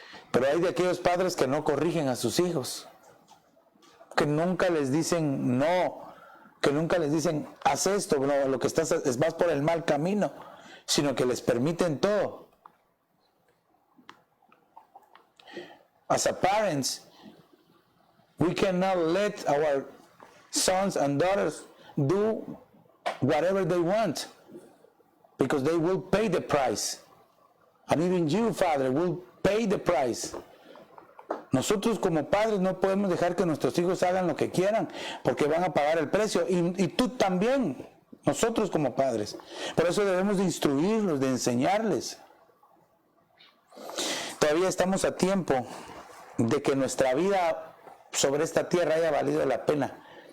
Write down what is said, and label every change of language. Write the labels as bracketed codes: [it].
[es] Pero hay de aquellos padres que no corrigen a sus hijos, que nunca les dicen no, que nunca les dicen haz esto, no, lo que vas por el mal camino, sino que les permiten todo. [en] As a parents, we cannot let our sons and daughters do whatever they want, because they will pay the price. And even you, Father, will pay the price. [es] Nosotros como padres no podemos dejar que nuestros hijos hagan lo que quieran, porque van a pagar el precio. Y tú también, nosotros como padres. Por eso debemos de instruirlos, de enseñarles. Todavía estamos a tiempo de que nuestra vida sobre esta tierra haya valido la pena.